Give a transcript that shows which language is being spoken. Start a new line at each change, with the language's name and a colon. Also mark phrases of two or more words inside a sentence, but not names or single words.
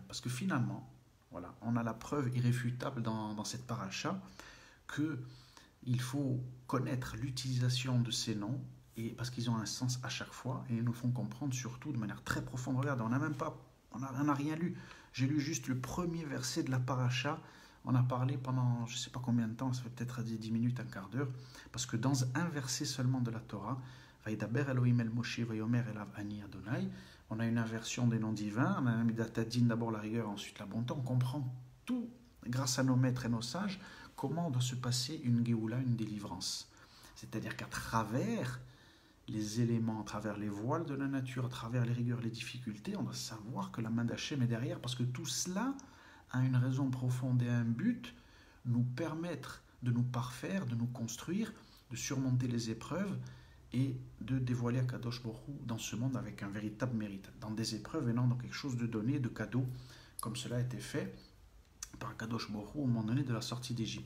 French: Parce que finalement, voilà, on a la preuve irréfutable dans cette paracha qu'il faut connaître l'utilisation de ces noms, et parce qu'ils ont un sens à chaque fois, et ils nous font comprendre surtout de manière très profonde. Regarde, on n'a rien lu. J'ai lu juste le premier verset de la paracha On a parlé pendant je ne sais pas combien de temps, ça fait peut-être 10 minutes, un quart d'heure, parce que dans un verset seulement de la Torah,
Hebrew: וידבר אלוהים אל משה ויאמר אליו אני אדוני,
French: on a une inversion des noms divins, on a un Midatadin, d'abord la rigueur, ensuite la bonté, on comprend tout, grâce à nos maîtres et nos sages, comment doit se passer une Géoula, une délivrance. C'est-à-dire qu'à travers les éléments, à travers les voiles de la nature, à travers les rigueurs, les difficultés, on doit savoir que la main d'Hachem est derrière, parce que tout cela a une raison profonde et un but, nous permettre de nous parfaire, de nous construire, de surmonter les épreuves et de dévoiler
Hebrew: הקדוש ברוך הוא
French: dans ce monde avec un véritable mérite, dans des épreuves et non dans quelque chose de donné, de cadeau, comme cela a été fait par
Hebrew: הקדוש ברוך הוא
French: au moment donné de la sortie d'Égypte.